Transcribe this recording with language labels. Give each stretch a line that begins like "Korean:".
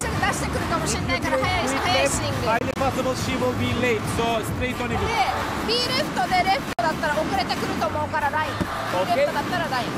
Japanese: 出してくるかもしれないから早いスイング。
English: Highly possible she will be late, so straight on it.
Japanese: で、B レフトでレフトだったら遅れてくると思うからライン。B レフトだったらライン。